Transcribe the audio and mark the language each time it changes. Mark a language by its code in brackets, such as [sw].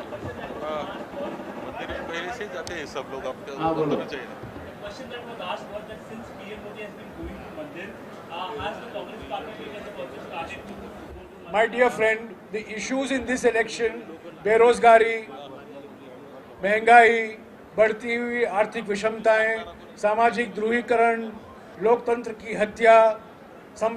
[hi] मंदिर में पहले से ही जाते हैं सब लोग. आपको हाँ, बोलो. होना चाहिए. [en] question that was asked was that since PM Modi has been going to Mandir, has the Congress party has also started to go to My dear friend, the issues in this election, [hi] बेरोजगारी, महंगाई, बढ़ती हुई आर्थिक विषमताएं, सामाजिक ध्रुवीकरण, लोकतंत्र की हत्या, संविधान पर आक्रमण, इससे आप ध्यान हटाने की कोशिश मत कीजिए.